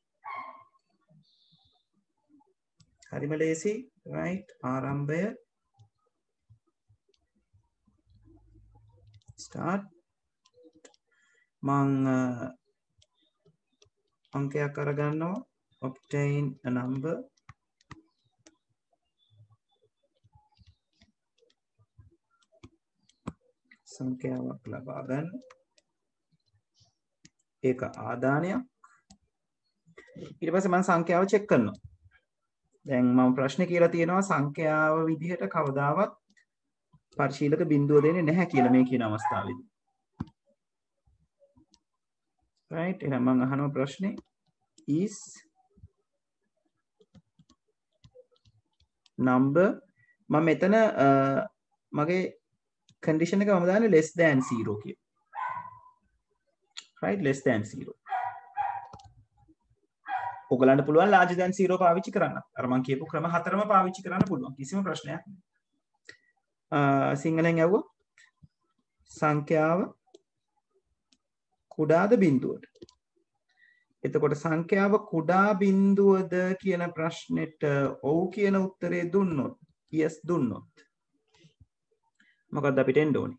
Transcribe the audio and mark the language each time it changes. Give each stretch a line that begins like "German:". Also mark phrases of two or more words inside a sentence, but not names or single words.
Sinhala: හරිම ලේසි. right ආරම්භය start මං අංකයක් අරගන්නවා.
English: obtain a number
Sinhala: සංඛ්‍යාවක් ලබා ගන්න. ඒක ආදානයක්. ඊට පස්සේ මම සංඛ්‍යාව චෙක් කරනවා. දැන් මම ප්‍රශ්නේ කියලා තියෙනවා සංඛ්‍යාව විදිහට කවදාවත් පරිශීලක බිඳුව දෙන්නේ නැහැ කියලා මේ කියන අවස්ථාවේදී. right එහෙනම් මම අහනවා ප්‍රශ්නේ
English: is number
Sinhala: මම මෙතන මගේ condition එක මම දාන්නේ
English: less than 0
Sinhala: කියලා.
English: right less than 0.
Sinhala: ඔයගලන්ට පුළුවන්
English: larger than 0
Sinhala: පාවිච්චි කරන්න. අර මම කියපු ක්‍රම හතරම පාවිච්චි කරන්න පුළුවන්. කිසිම ප්‍රශ්නයක් නැහැ. සිංහලෙන් ඇහුවා සංඛ්‍යාව කුඩාද බිඳුවද? එතකොට සංඛ්‍යාව කුඩා බිඳුවද කියන ප්‍රශ්නෙට ඔව් කියන උත්තරේ දුන්නොත් yes දුන්නොත් මොකක්ද අපිට එන්න ඕනේ?